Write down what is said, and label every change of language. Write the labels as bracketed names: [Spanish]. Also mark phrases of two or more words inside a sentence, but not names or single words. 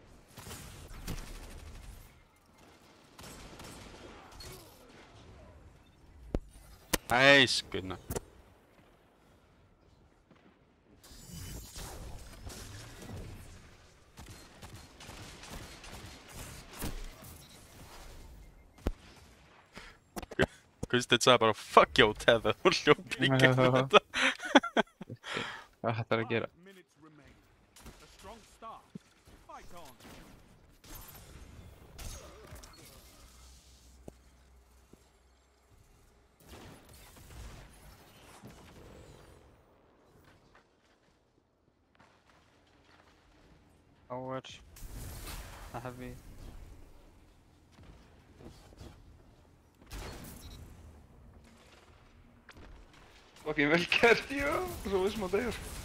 [English] Nice, Gunnar. [Icelandic] Guðsteinn sagði bara [English] fuck you, [Icelandic] Tether og hljóp í gegnum þetta. Hvað þetta er að gera? [English] Minutes remain. A strong start. Fight on. Power. A heavy. [Icelandic] Fucking vel gert, já. Svo vissum að deyja.